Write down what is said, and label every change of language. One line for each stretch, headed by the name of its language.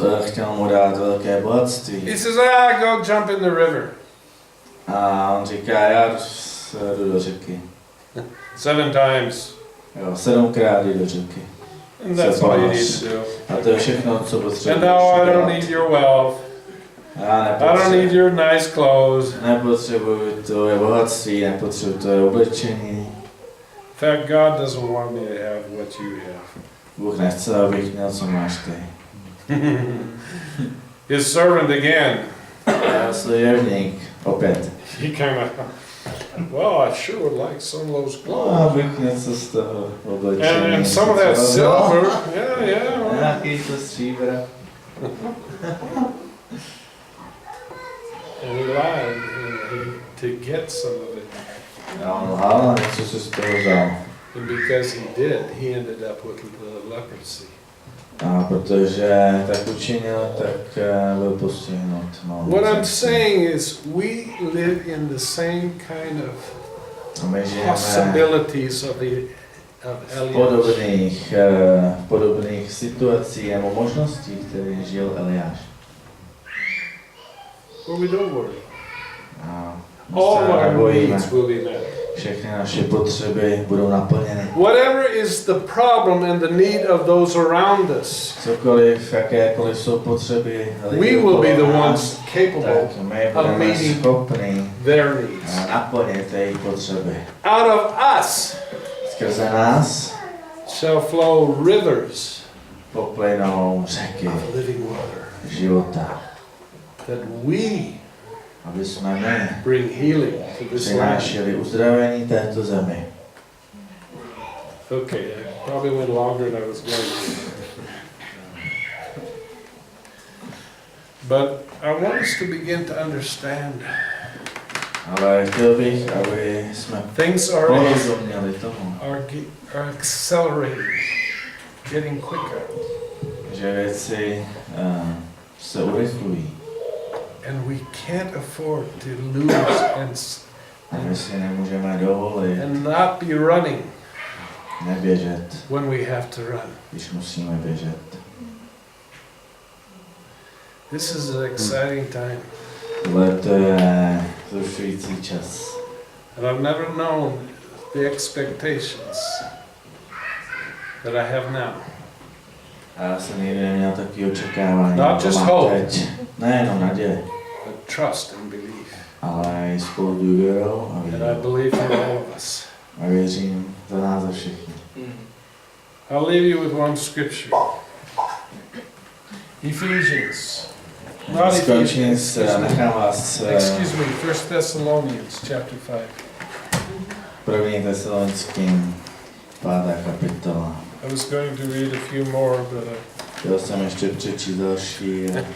Czech: chtěl mu dát velké bohatství.
English: he says, go jump in the river.
Czech: A on říká, já jdu do řeky.
English: 7 times.
Czech: Jo, 7krát jdu do řeky.
English: And that's all you need to do.
Czech: A to je všechno, co potřebuješ.
English: And now I don't need your wealth. I don't need your nice clothes.
Czech: Nepotřebuji tvoje bohatství, nepotřebuji tvoje oblečení.
English: In fact, God doesn't want me to have what you have.
Czech: Bůh nechce, abych měl, co máš ty.
English: His servant again.
Czech: Služebník, opět.
English: He kind of, well, I sure would like some of those
Czech: No,
English: clothes.
Czech: abych něco z toho oblečení.
English: And some of that silver. Yeah. Well,
Czech: Nějaký to stříbra.
English: and he lied to get some of it.
Czech: A on lhal a něco si z toho vzal.
English: And because he did, he ended up with the leprosy.
Czech: A protože tak učinil, tak byl postihnut.
English: What I'm saying is we live in the same kind of possibilities of Elias.
Czech: podobných situací nebo možností, které žil Eliáš.
English: Well, we don't worry.
Czech: A
English: All our needs will be met.
Czech: Všechny naše potřeby budou naplněny.
English: Whatever is the problem and the need of those around us,
Czech: Cokoliv, jakékoliv jsou potřeby
English: we will be the ones capable
Czech: tak my
English: of
Czech: budeme
English: meeting
Czech: schopni
English: their needs.
Czech: naplnit jejich potřeby.
English: Out of us,
Czech: Skrze nás
English: shall flow rivers
Czech: poplynou řeky
English: of living water.
Czech: života.
English: That we
Czech: Aby jsme my
English: bring healing to this land.
Czech: přinášeli uzdravení této zemi.
English: Okay, I probably went longer than I was going to. But I want us to begin to understand
Czech: Ale chtěl bych, aby jsme
English: things are
Czech: porozuměli tomu,
English: are accelerating, getting quicker,
Czech: že věci se urychlují.
English: and we can't afford to lose
Czech: A my si nemůžeme dovolit
English: and not be running
Czech: neběžet,
English: when we have to run.
Czech: když musíme běžet.
English: This is an exciting time,
Czech: Ale to je zrušující čas.
English: and I've never known the expectations that I have now.
Czech: A já jsem nikdy neměl takové očekávání,
English: Not
Czech: jako
English: just
Czech: mám
English: hope.
Czech: teď. Nejenom naděje,
English: But trust and belief,
Czech: ale i spolu důvěrou a
English: and I
Czech: vírou.
English: believe in all of us.
Czech: A věřím za nás za všechny.
English: I'll leave you with one scripture. Ephesians. Not
Czech: Skončím
English: Ephesians.
Czech: nechám vás
English: Excuse me, 1 Thessalonians chapter 5.
Czech: 1. Tesalonickým 5. kapitola.
English: I was going to read a few more, but
Czech: Chtěl jsem ještě přečíst další,